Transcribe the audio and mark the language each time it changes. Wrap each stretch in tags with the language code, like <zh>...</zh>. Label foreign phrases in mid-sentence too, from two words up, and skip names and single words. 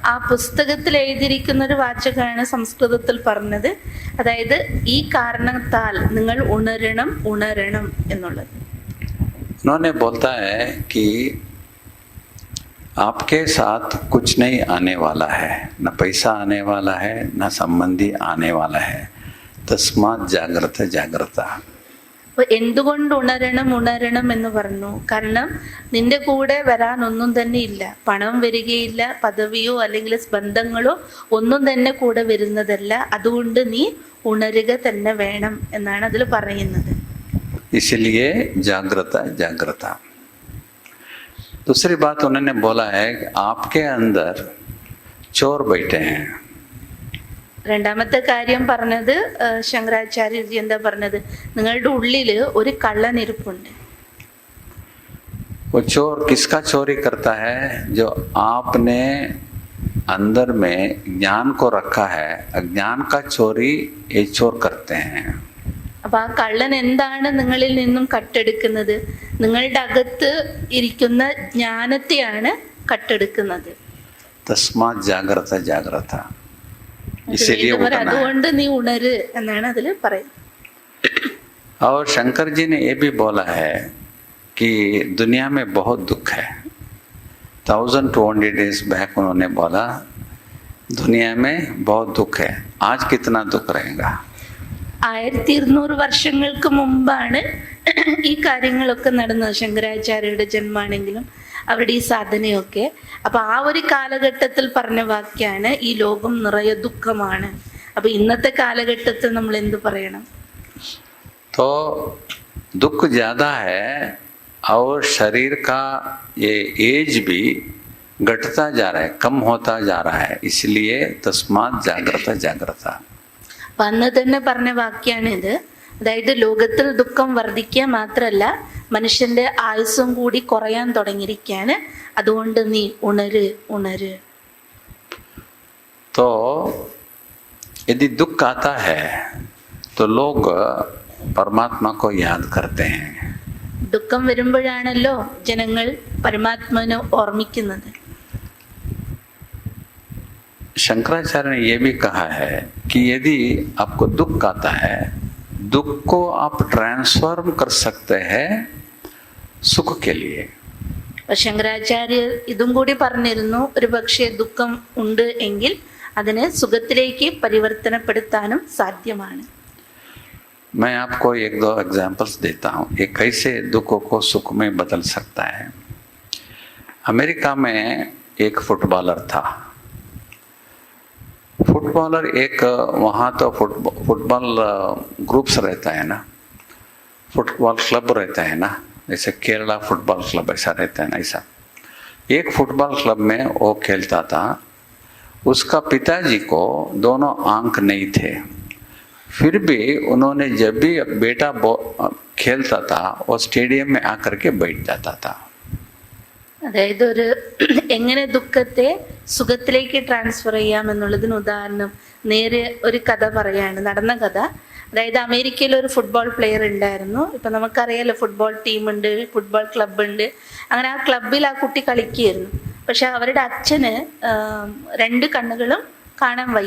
<ml>ആ പുസ്തകത്തിൽ എഴുതിയിരിക്കുന്ന ഒരു വാചകമാണ് സംസ്കൃതത്തിൽ പറഞ്ഞത്, അതായത് ഈ കാരണത്താൽ നിങ്ങൾ ഉണരണം ഉണരണം എന്നുള്ളത്.</ml> <hi>उन्होंने बोलता है कि आपके साथ कुछ नहीं आने वाला है, न पैसा आने वाला है, न संबंधी आने वाला है.</hi> <sa>तस्मात् जागृत जागृता.</sa> <ml>അപ്പൊ എന്തുകൊണ്ട് ഉണരണം ഉണരണം എന്ന് പറഞ്ഞു? കാരണം നിന്റെ കൂടെ വരാൻ ഒന്നും തന്നെ ഇല്ല, പണം വരികയില്ല, പദവിയോ അല്ലെങ്കിൽ ബന്ധങ്ങളോ ഒന്നും തന്നെ കൂടെ വരുന്നതല്ല, അതുകൊണ്ട് നീ ഉണരുക തന്നെ വേണം എന്നാണ് അതിൽ പറയുന്നത്.</ml> <sa>इसलिए जागृता जागृता.</sa> <hi>दूसरी बात उन्होंने बोला है कि आपके अंदर चोर बैठे हैं.</hi> <ml>രണ്ടാമത്തെ കാര്യം പറഞ്ഞത് ശങ്കരാചാര്യജി എന്താ പറഞ്ഞത്? നിങ്ങളുടെ ഉള്ളില് ഒരു കള്ളനിരിപ്പുണ്ട്.</ml> <hi>वो चोर किसका चोरी करता है? जो आपने अंदर में ज्ञान को रखा है, अज्ञान का चोरी ये चोर करते हैं.</hi> <ml>അപ്പൊ ആ കള്ളൻ എന്താണ് നിങ്ങളിൽ നിന്നും കട്ടെടുക്കുന്നത്? നിങ്ങളുടെ അകത്ത് ഇരിക്കുന്ന ജ്ഞാനത്തെയാണ് കട്ടെടുക്കുന്നത്.</ml> <sa>तस्मात् जागृता जागृता. इसीलिए</sa> <ml>അതുകൊണ്ട് നീ ഉണര് എന്നാണ് അതിൽ പറയുന്നത്.</ml> <hi>और शंकर जी ने ये भी बोला है कि दुनिया में बहुत दुख है. 1200</hi> <en>days back</en> <hi>उन्होंने बोला दुनिया में बहुत दुख है. आज कितना दुख रहेगा?</hi> <ml>1200 വർഷങ്ങൾക്ക് മുമ്പാണ് ഈ കാര്യങ്ങളൊക്കെ നടന്നത്. ശങ്കരാചാര്യരുടെ ജന്മാണെങ്കിലും അവരുടെ ഈ സാധനയൊക്കെ. അപ്പൊ ആ ഒരു കാലഘട്ടത്തിൽ പറഞ്ഞ വാക്യാണ് ഈ ലോകം നിറയെ ദുഃഖമാണ്. അപ്പൊ ഇന്നത്തെ കാലഘട്ടത്തിൽ നമ്മൾ എന്ത് പറയണം?</ml> <hi>तो दुख ज्यादा है और शरीर का ये एज भी घटता जा रहा है, कम होता जा रहा है.</hi> <sa>इसलिए तस्मात् जागृता जागृता.</sa> <ml>അപ്പൊ അന്ന് തന്നെ പറഞ്ഞ വാക്യാണിത്. അതായത് ലോകത്തിൽ ദുഃഖം വർദ്ധിക്കുക മാത്രമല്ല, മനുഷ്യന്റെ ആയുസ്സും കൂടി കുറയാൻ തുടങ്ങിയിരിക്കുകയാണ്. അതുകൊണ്ട് നീ ഉണര് ഉണര്.</ml> <hi>तो यदि दुख आता है तो लोग परमात्मा को याद करते हैं.</hi> <ml>ദുഃഖം വരുമ്പോഴാണല്ലോ ജനങ്ങൾ പരമാത്മാവിനെ ഓർമ്മിക്കുന്നത്.</ml> <hi>शंकराचार्य ने यह भी कहा है कि यदि आपको दुख आता है, दुख को आप ट्रांसफॉर्म कर सकते हैं सुख के लिए।</hi> <ml>ശങ്കരാചാര്യർ ഇതും കൂടി പറഞ്ഞിരുന്നു, ഒരു പക്ഷേ ദുഃഖം ഉണ്ട് എങ്കിൽ അതിനെ സുഖത്തിലേക്ക് പരിവർത്തനപ്പെടുത്താനും സാധ്യമാണ്.</ml> <hi>मैं आपको एक दो एग्जाम्पल्स देता हूँ, ये कैसे दुखों को सुख में बदल सकता है। अमेरिका में एक फुटबॉलर था। फुटबॉलर एक वहाँ तो</hi> <en>football groups</en> <hi>रहता है ना,</hi> <en>football club</en> <hi>रहता है ना, जैसे केरला</hi> <en>football club</en> <hi>ऐसा रहता है ना, ऐसा एक</hi> <en>football club</en> <hi>में वो खेलता था। उसका पिताजी को दोनों आंख नहीं थे, फिर भी उन्होंने जब भी बेटा खेलता था वो स्टेडियम में आकर के बैठ जाता था।</hi> <ml>അതായത് ഒരു എങ്ങനെ ദുഃഖത്തെ സുഖത്തിലേക്ക് ട്രാൻസ്ഫർ ചെയ്യാം എന്നുള്ളതിന് ഉദാഹരണം നേരെ ഒരു കഥ പറയാണ്, നടന്ന കഥ. അതായത് അമേരിക്കയിൽ ഒരു</ml> <en>football player</en> <ml>ഉണ്ടായിരുന്നു. ഇപ്പം നമുക്കറിയാലോ, ഫുട്ബോൾ ടീമുണ്ട്, ഫുട്ബോൾ ക്ലബ്ബുണ്ട്. അങ്ങനെ ആ ക്ലബ്ബിൽ ആ കുട്ടി കളിക്കുകയായിരുന്നു. പക്ഷെ അവരുടെ അച്ഛന് 2 കണ്ണുകളും കാണാൻ വയ്യ.</ml>